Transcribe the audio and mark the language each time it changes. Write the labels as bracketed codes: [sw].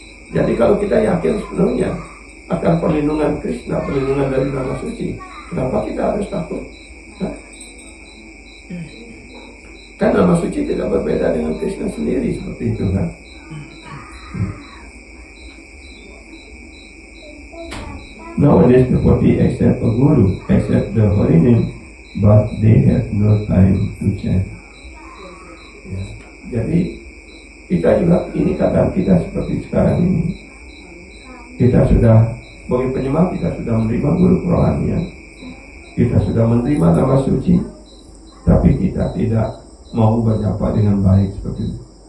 [id] Jadi kalau kita yakin sepenuhnya akan perlindungan Krishna, perlindungan dari nama suci, kenapa kita harus takut? Hah? Kan nama suci tidak berbeda dengan Krishna sendiri, seperti itu kan. [en] Nowadays the devotee accept a guru, accept the holy name, but they have no time to chant. [id] Ya. Jadi kita juga ini keadaan kita seperti sekarang ini. Kita sudah bagi penyembah, kita sudah menerima guru kerohanian, kita sudah menerima nama suci, tapi kita tidak mau berjapa dengan baik seperti itu.